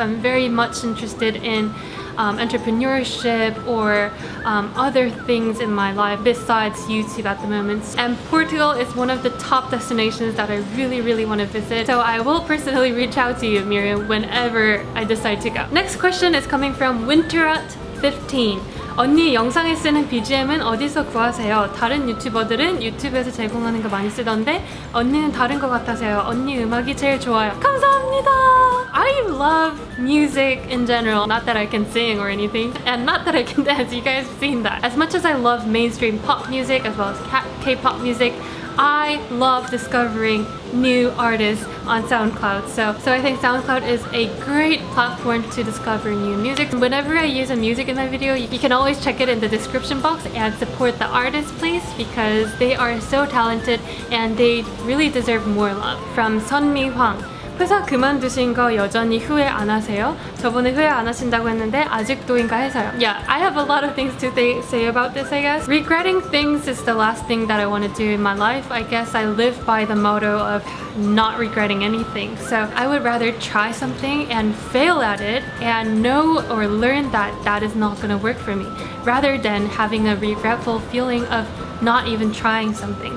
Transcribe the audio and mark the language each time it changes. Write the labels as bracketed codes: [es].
[en] I'm very much interested in entrepreneurship or other things in my life besides YouTube at the moment. And Portugal is one of the top destinations that I really, really want to visit. So I will personally reach out to you, Miriam, whenever I decide to go. Next question is coming from Winterat15. [ko] 언니 영상에 쓰는 BGM은 어디서 구하세요? 다른 유튜버들은 유튜브에서 제공하는 거 많이 쓰던데 언니는 다른 거 같아서요. 언니 음악이 제일 좋아요. 감사합니다. [en] I love music in general. Not that I can sing or anything, and not that I can dance. You guys have seen that. As much as I love mainstream pop music as well as K-pop music, I love discovering new artists on SoundCloud. So I think SoundCloud is a great platform to discover new music. Whenever I use a music in my video, you can always check it in the description box and support the artists, please, because they are so talented and they really deserve more love. From Sunmi Hwang. [ko] 회사 그만두신 거 여전히 후회 안 하세요? 저번에 후회 안 하신다고 했는데 아직도인가 해서요. [en] Yeah, I have a lot of things to say about this, I guess. Regretting things is the last thing that I want to do in my life. I guess I live by the motto of not regretting anything. So I would rather try something and fail at it and know or learn that that is not going to work for me, rather than having a regretful feeling of not even trying something.